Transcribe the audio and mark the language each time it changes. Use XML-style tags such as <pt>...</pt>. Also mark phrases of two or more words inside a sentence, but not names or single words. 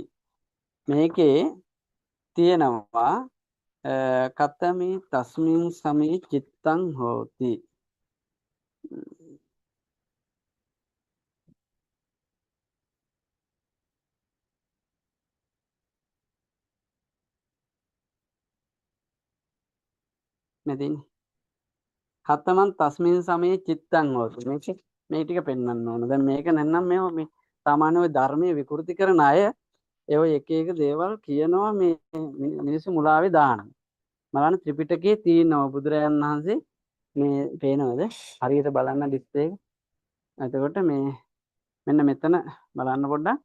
<si>මේකේ තියෙනවා</si> <pi>කතමේ තස්මින් සමේ චිත්තං හෝති.</pi> <si>මේ තියෙන්නේ</si> <pi>කතමන් තස්මින් සමේ චිත්තං හෝති.</pi> <si>මේ ටික පෙන්වන්න ඕන. දැන් මේක නැත්නම් මේ සාමාන්‍ය ඔය ධර්මයේ විකෘති කරන අය ඒ ඔය එක එක දේවල් කියනවා මේ මිනිස්සු මුලාවේ දානවා. බලන්න ත්‍රිපිටකයේ තියෙනවා බුදුරජාණන් වහන්සේ මේ පේනවද? හරියට බලන්න ඩිස්ප්ලේ එක. එතකොට මේ මෙන්න මෙතන බලන්න පොඩ්ඩක්.</si>